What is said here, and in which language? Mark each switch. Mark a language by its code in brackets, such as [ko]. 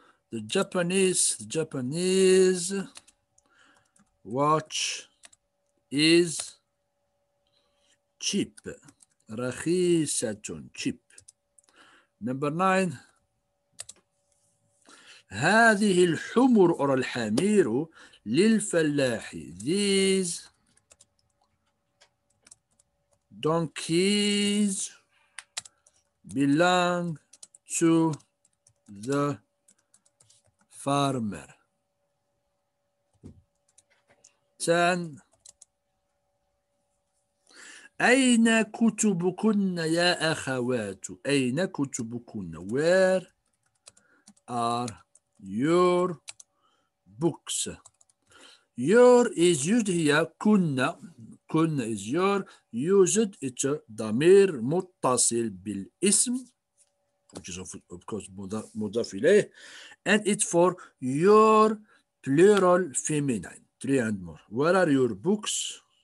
[en] The Japanese watch is cheap. [ar] رخيصة cheap. [en] Number 9. [ar] هذه الحمر أو الحمير للفلاح. [en] These donkeys belong to the farmer. 10. [ar] أين كتبكن يا أخوات؟ أين كتبكن؟ [en] Where are your books? Your is used here. كن is your. used it's [ar] ضمير متصل بالاسم, [en] which is of course مضاف إليه, and it's for your plural feminine. 3 and more. Where are your books?